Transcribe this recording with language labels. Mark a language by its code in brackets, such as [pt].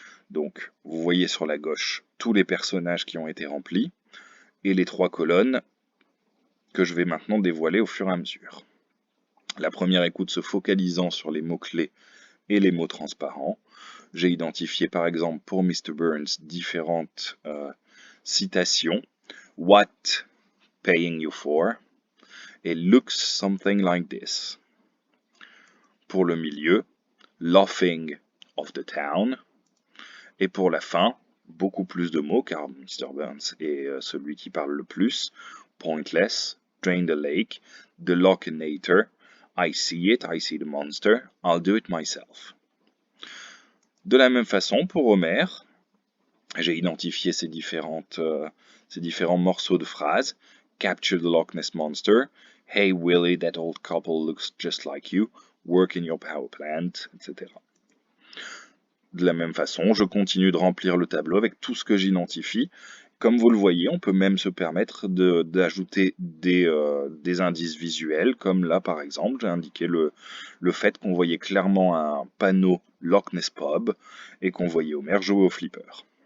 [fr] Donc vous voyez sur la gauche tous les personnages qui ont été remplis et les 3 colonnes que je vais maintenant dévoiler au fur et à mesure. La première écoute se focalisant sur les mots-clés et les mots transparents. J'ai identifié par exemple pour Mr. Burns différentes citations. [en] What paying you for? Et looks something like this. [fr] Pour le milieu, [en] laughing of the town. [fr] Et pour la fin, beaucoup plus de mots car Mr. Burns est celui qui parle le plus. [en] Pointless, drain the lake, the Lochinator, I see it, I see the monster, I'll do it myself. [fr] De la même façon, pour Homer, j'ai identifié ces différents morceaux de phrases. [en] Capture the Loch Ness Monster. Hey Willie, that old couple looks just like you. Work in your power plant, etc. [fr] De la même façon, je continue de remplir le tableau avec tout ce que j'identifie. Comme vous le voyez, on peut même se permettre d'ajouter des indices visuels, comme là par exemple, j'ai indiqué le fait qu'on voyait clairement un panneau Loch Ness Pub et qu'on voyait Homer jouer au flipper.